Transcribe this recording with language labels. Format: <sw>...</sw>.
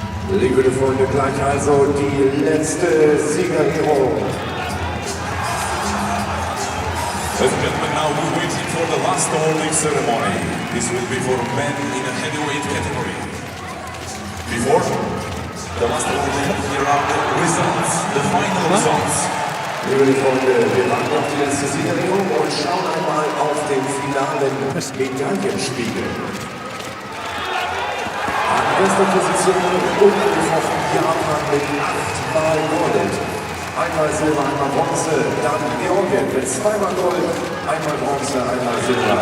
<de>Liebe Freunde, gleich also die letzte Siegerehrung.</de> <en>Ladies and gentlemen, now we're waiting for the last awarding ceremony. This will be for men in a heavyweight category. Before the last awarding, here are the results, the final results.</en> <de>Liebe Freunde, wir machen noch die letzte Siegerehrung und schauen einmal auf den finalen Medaillenspiegel. An bester Position ungefochten Japan mit 8-mal Gold. Einmal Silber, einmal Bronze, dann Georgien mit 2-mal Gold, einmal Bronze, einmal Silber.</de>